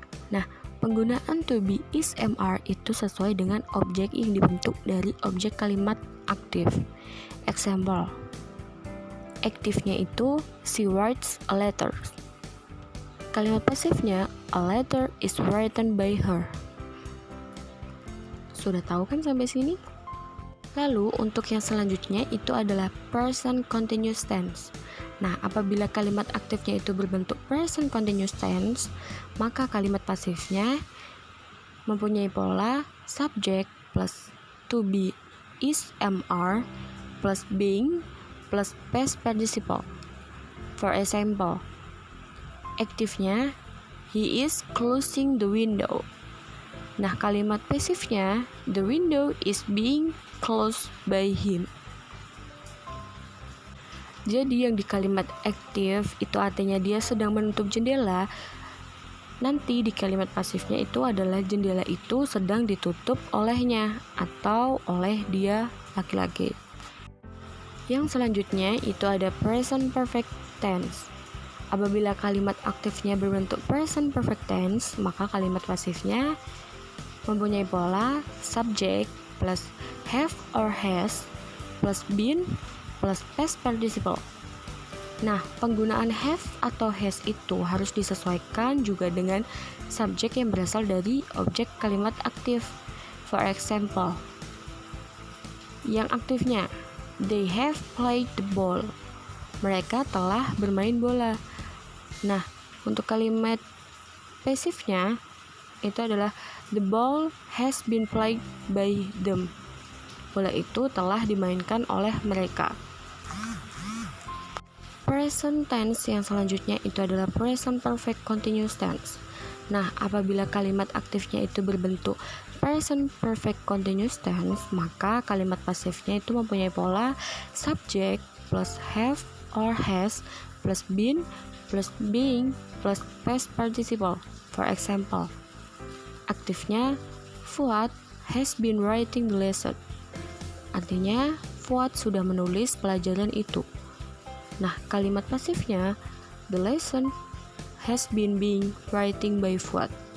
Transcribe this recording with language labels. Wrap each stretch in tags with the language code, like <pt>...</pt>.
<id>Nah, penggunaan to be is MR itu sesuai dengan objek yang dibentuk dari objek kalimat aktif.</id> <en>Example,</en> <id>aktifnya itu</id> <en>she writes a letter.</en> <id>Kalimat pasifnya</id> <en>a letter is written by her.</en> <id>Sudah tahu kan sampai sini? Lalu untuk yang selanjutnya itu adalah present continuous tense. Nah, apabila kalimat aktifnya itu berbentuk present continuous tense, maka kalimat pasifnya mempunyai pola subject plus to be is MR plus being plus past participle.</id> <en>For example,</en> <id>aktifnya</id> <en>he is closing the window.</en> <id>Nah, kalimat pasifnya,</id> <en>the window is being closed by him.</en> <id>Jadi yang di kalimat aktif itu artinya dia sedang menutup jendela. Nanti di kalimat pasifnya itu adalah jendela itu sedang ditutup olehnya atau oleh dia laki-laki. Yang selanjutnya itu ada present perfect tense. Apabila kalimat aktifnya berbentuk present perfect tense, maka kalimat pasifnya mempunyai pola subject plus have or has plus been plus past participle. Nah, penggunaan have atau has itu harus disesuaikan juga dengan subjek yang berasal dari objek kalimat aktif.</id> <en>For example,</en> <id>yang aktifnya,</id> <en>they have played the ball.</en> <id>Mereka telah bermain bola. Nah, untuk kalimat pasifnya itu adalah</id> <en>the ball has been played by them.</en> <id>Bola itu telah dimainkan oleh mereka. Present tense yang selanjutnya itu adalah present perfect continuous tense. Nah, apabila kalimat aktifnya itu berbentuk present perfect continuous tense, maka kalimat pasifnya itu mempunyai pola subject plus have or has plus been plus being plus past participle.</id> <en>For example,</en> <id>aktifnya</id> <en>Fuad has been writing the lesson.</en> <id>Artinya, Fuad sudah menulis pelajaran itu. Nah, kalimat pasifnya,</id> <en>the lesson has been being writing by Fuad.</en>